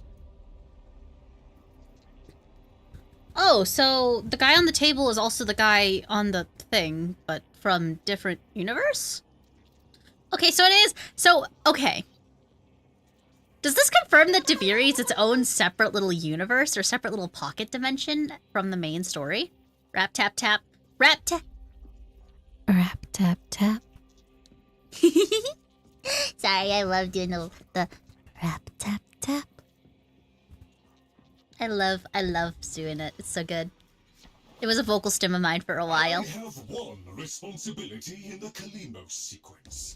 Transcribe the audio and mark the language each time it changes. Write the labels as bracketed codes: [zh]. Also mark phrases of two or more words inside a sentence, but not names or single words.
[en] Oh, so the guy on the table is also the guy on the thing, but from different universe? Okay, so it is. So, okay. Does this confirm that Deviri is its own separate little universe or separate little pocket dimension from the main story? Rap tap tap. Rap tap. Rap tap tap. Sorry, I love doing the rap tap tap. I love doing it. It's so good. It was a vocal stem of mine for a while. I have one responsibility in the Kalimos sequence.